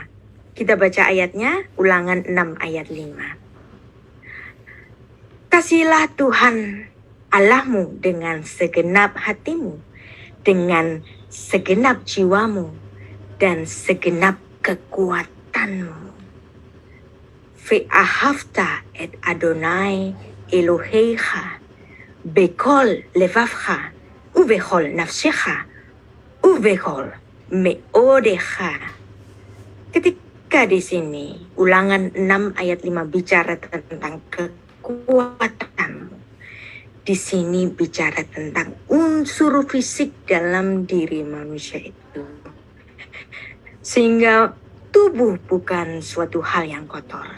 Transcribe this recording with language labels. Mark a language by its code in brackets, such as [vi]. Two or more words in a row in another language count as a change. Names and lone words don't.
[id] Kita baca ayatnya, Ulangan 6 ayat 5. Kasihilah Tuhan Allahmu dengan segenap hatimu, dengan segenap jiwamu, dan segenap kekuatanmu. [he] ואהבת את אדוני אלהיך בכל לבבך ובכל נפשך ובכל מאדך. [id] Ketika di sini Ulangan 6 ayat 5 bicara tentang kekuatanmu, di sini bicara tentang unsur fisik dalam diri manusia itu, sehingga tubuh bukan suatu hal yang kotor.